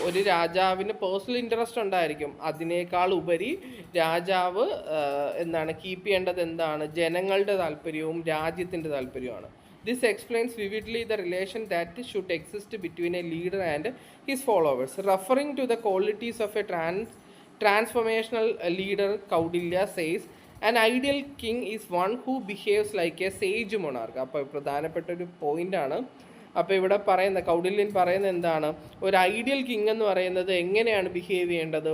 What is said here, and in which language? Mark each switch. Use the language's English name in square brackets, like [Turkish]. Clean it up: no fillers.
[Malayalam] ഒരു രാജാവിന് personal interest ഉണ്ടായിരിക്കും. അതിനേക്കാൾ ഉപരി രാജാവ് കീപ്പ് ചെയ്യേണ്ടത് എന്താണ്? ജനങ്ങളുടെ താല്പര്യവും രാജ്യത്തിൻ്റെ താല്പര്യവുമാണ്. [English] This explains vividly the relation that should exist between a leader and his followers. Referring to the qualities of a transformational leader, Kaudilya says, an ideal king is one who behaves like a sage monarch. [Malayalam] അപ്പോൾ പ്രധാനപ്പെട്ട ഒരു പോയിൻ്റാണ്. അപ്പോൾ ഇവിടെ കൗടില്യൻ പറയുന്ന എന്താണ്? ഒരു ideal king എന്ന് പറയുന്നത് എങ്ങനെയാണ് ബിഹേവ് ചെയ്യേണ്ടത്?